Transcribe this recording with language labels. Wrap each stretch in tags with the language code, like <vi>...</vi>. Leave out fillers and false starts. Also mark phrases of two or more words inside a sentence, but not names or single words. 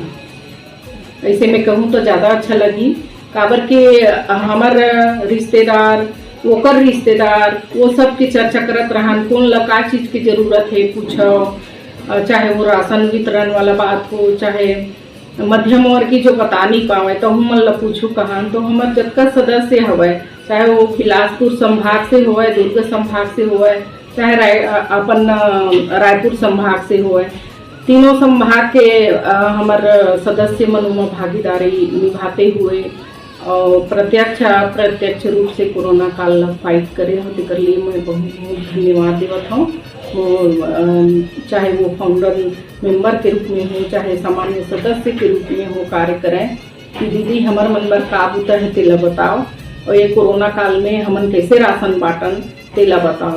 <hne>ऐसे में कहूँ तो ज़्यादा अच्छा लगी, काबर के हमार रिश्तेदार ओकर रिश्तेदार वो सब की चर्चा करत रहन कौन ला का चीज़ की जरूरत है पूछो, चाहे वो राशन वितरण वाला बात हो, चाहे मध्यम वर्ग की जो बता नहीं पावे तो हम ला पूछू कहान। तो हमार जतका सदस्य हवे, चाहे वो बिलासपुर संभाग से होवे, दुर्ग संभाग से होवे, चाहे अपन रायपुर संभाग से होवे, तीनों संभाग के हमार सदस्य मन में भागीदारी निभाते हुए और प्रत्यक्ष रूप से कोरोना काल फाइट करे हो, तेकर लिए मैं बहुत बहुत धन्यवाद देवत हूँ। चाहे वो</hne> <en>founder member</en> <hne>के रूप में हो, चाहे सामान्य सदस्य के रूप में हो कार्य करें कि दीदी हमार मन बर का बुता है तेला बताओ, और ये कोरोना काल में हमन कैसे राशन बांटन तेला बताओ।</hne>